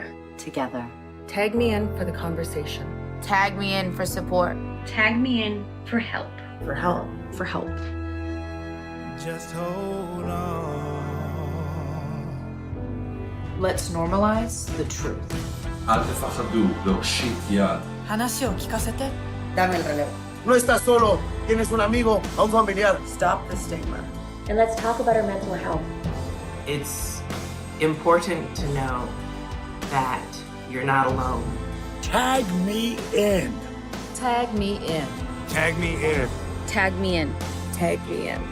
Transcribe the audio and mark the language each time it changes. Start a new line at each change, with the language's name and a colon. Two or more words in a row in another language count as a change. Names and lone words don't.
English: Together. Tag me in for the conversation. Tag me in for support. Tag me in for help. For help. For help. Just hold on. Let's normalize the truth.
Hebrew: אל תפחדו להושיט יד.
Japanese: 話を聞かせて.
Spanish: Dame el relevo. No estás solo. Tienes un amigo, a un familiar.
English: Stop the stigma. And let's talk about our mental health. It's important to know that you're not alone. Tag me in. Tag me in. Tag me in. Tag me in. Tag me in.